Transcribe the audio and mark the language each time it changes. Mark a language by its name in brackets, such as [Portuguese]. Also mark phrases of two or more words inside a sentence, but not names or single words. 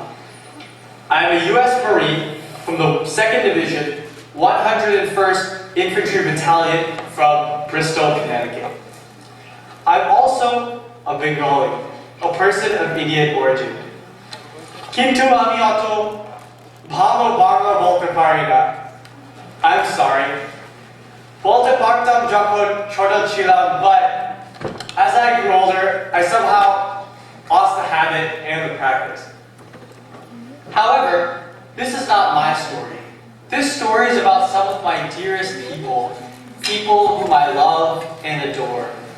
[English] I am a U.S. Marine from the 2nd Division, 101st Infantry Battalion from Bristol, Connecticut. I'm also a Bengali, a person of Indian origin. [Bangla] কিন্তু আমি অত ভালো বাংলা বলতে পারি না. [English] I'm sorry. [Bangla] বলতে পারতাম যখন ছোট ছিলাম, [English] but as I grew older, I somehow lost the habit and the practice. However, this is not my story. This story is about some of my dearest people, people whom I love and adore.